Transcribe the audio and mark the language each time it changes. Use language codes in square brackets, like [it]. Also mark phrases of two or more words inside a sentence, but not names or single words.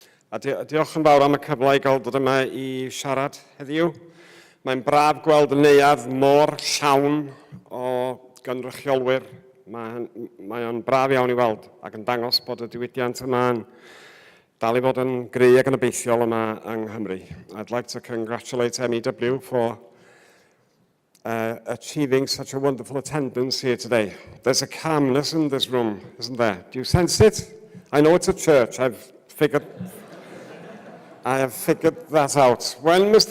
[cy] Diolch yn fawr am y cyfle i gael dod yma i siarad heddiw. Mae'n braf gweld y neuadd mor llawn o gynrychiolwyr. Mae o'n braf iawn i weld ac yn dangos bod y diwydiant yma yn dal i fod yn gry ac yn obeithiol yma yng Nghymru. [en] I'd like to congratulate MEW for achieving such a wonderful attendance here today. There's a calmness in this room, isn't there? Do you sense it? I know it's a church. I have figured that out. When Mr.